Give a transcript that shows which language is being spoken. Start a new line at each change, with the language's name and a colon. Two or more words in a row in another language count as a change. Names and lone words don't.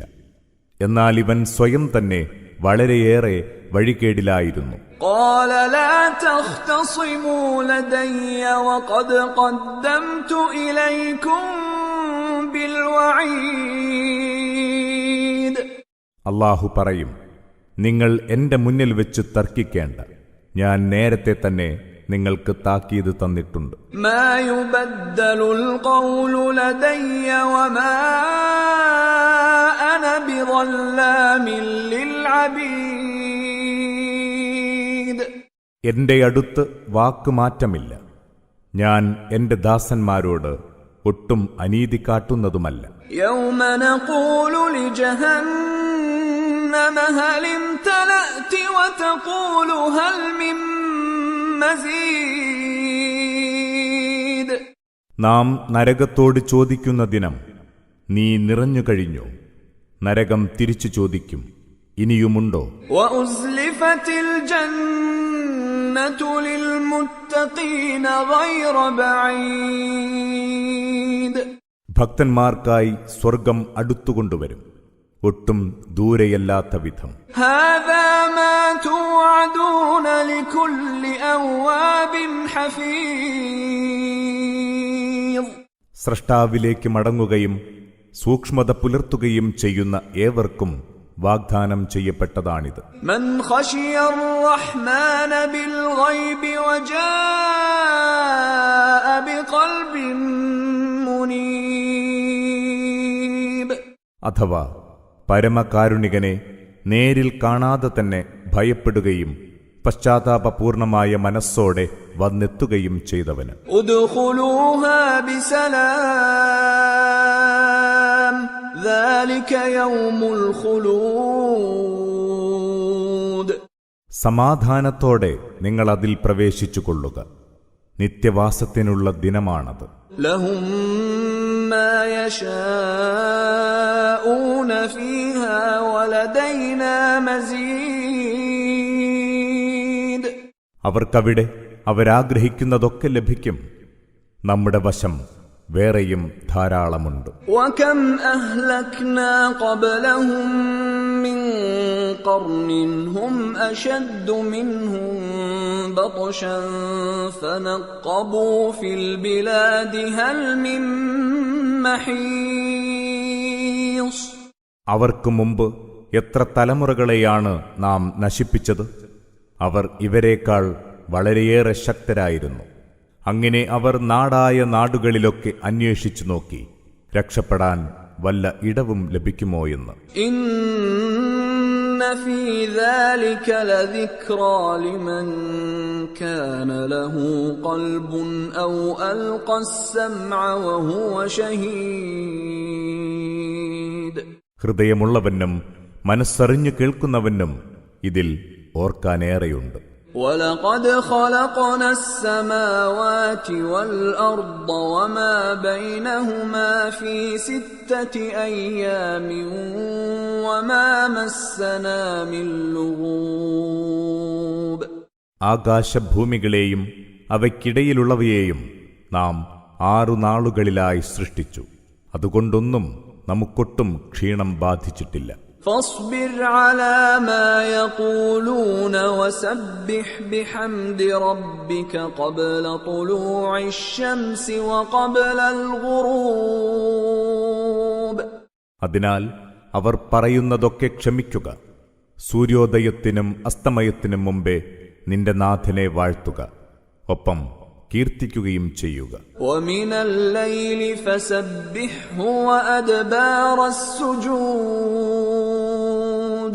Malayalam: എന്നാൽ ഇവൻ സ്വയം തന്നെ വളരെയേറെ വഴികേടിലായിരുന്നു.
Arabic: قال لا تختصموا لدي وقد قدمت إليكم بالوعيد.
Malayalam: അല്ലാഹു പറയും, നിങ്ങൾ എന്റെ മുന്നിൽ വെച്ച് തർക്കിക്കേണ്ട. ഞാൻ നേരത്തെ തന്നെ നിങ്ങൾക്ക് താക്കീത് തന്നിട്ടുണ്ട്.
Arabic: ما يبدل القول لدي وما أنا بظلام للعبيد.
Malayalam: എന്റെ അടുത്ത് വാക്കുമാറ്റമില്ല. ഞാൻ എന്റെ ദാസന്മാരോട് ഒട്ടും അനീതി കാട്ടുന്നതുമല്ല.
Arabic: يوم نقول لجهنم هل امتلأت وتقول هل من مزيد.
Malayalam: നാം നരകത്തോട് ചോദിക്കുന്ന ദിനം, നീ നിറഞ്ഞു കഴിഞ്ഞോ? നരകം തിരിച്ചു ചോദിക്കും, ഇനിയുമുണ്ടോ?
Arabic: وأزلفت الجنة للمتقين غير بعيد.
Malayalam: ഭക്തന്മാർക്കായി സ്വർഗം അടുത്തുകൊണ്ടുവരും, ഒട്ടും ദൂരെയല്ലാത്ത വിധം.
Arabic: هذا ما توعدون لكل أواب حفيظ.
Malayalam: സ്രഷ്ടാവിലേക്ക് മടങ്ങുകയും സൂക്ഷ്മത പുലർത്തുകയും ചെയ്യുന്ന ഏവർക്കും വാഗ്ദാനം ചെയ്യപ്പെട്ടതാണിത്.
Arabic: من خشي الرحمن بالغيب وجاء بقلب منيب.
Malayalam: അഥവാ പരമകാരുണികനെ നേരിൽ കാണാതെ തന്നെ ഭയപ്പെടുകയും പശ്ചാത്താപപൂർണമായ മനസ്സോടെ വന്നെത്തുകയും ചെയ്തവന്.
Arabic: ادخلوها بسلام ذلك يوم الخلود.
Malayalam: സമാധാനത്തോടെ നിങ്ങൾ അതിൽ പ്രവേശിച്ചുകൊള്ളുക, നിത്യവാസത്തിനുള്ള ദിനമാണത്.
Arabic: لهم ما يشاءون فيها ولدينا مزيد.
Malayalam: അവർക്കവിടെ അവരാഗ്രഹിക്കുന്നതൊക്കെ ലഭിക്കും. നമ്മുടെ വശം വേറെയും ധാരാളമുണ്ട്.
Arabic: وكم أهلكنا قبلهم من قرن هم أشد منهم بطشا فنقبوا في البلاد هل من محيص.
Malayalam: അവർക്ക് മുമ്പ് എത്ര തലമുറകളെയാണ് നാം നശിപ്പിച്ചത്. അവർ ഇവരേക്കാൾ വളരെയേറെ ശക്തരായിരുന്നു. അങ്ങനെ അവർ നാടായ നാടുകളിലൊക്കെ അന്വേഷിച്ചു നോക്കി, രക്ഷപ്പെടാൻ വല്ല ഇടവും ലഭിക്കുമോ എന്ന്.
Arabic: إن في ذلك لذكرى لمن كان له قلب أو ألقى السمع وهو شهيد.
Malayalam: ഹൃദയമുള്ളവനും മനസ്സറിഞ്ഞു കേൾക്കുന്നവനും ഇതിൽ ഓർക്കാനേറെയുണ്ട്.
Arabic: ولقد خلقنا السماوات والأرض وما بينهما في 6 أيام وما مسنا من لغوب.
Malayalam: ആകാശഭൂമികളെയും അവയ്ക്കിടയിലുള്ളവയെയും നാം 6 നാളുകളിലായി സൃഷ്ടിച്ചു. അതുകൊണ്ടൊന്നും നമുക്കൊട്ടും ക്ഷീണം ബാധിച്ചിട്ടില്ല.
Arabic: فاصبر على ما يقولون وسبح بحمد ربك قبل طلوع الشمس وقبل الغروب.
Malayalam: അതിനാൽ അവർ പറയുന്നതൊക്കെ ക്ഷമിക്കുക. സൂര്യോദയത്തിനും അസ്തമയത്തിനും മുമ്പേ നിന്റെ നാഥനെ വാഴ്ത്തുക, ഒപ്പം കീർത്തിക്കുകയും ചെയ്യുക.
Arabic: ومن الليل فسبحه وأدبار السجود.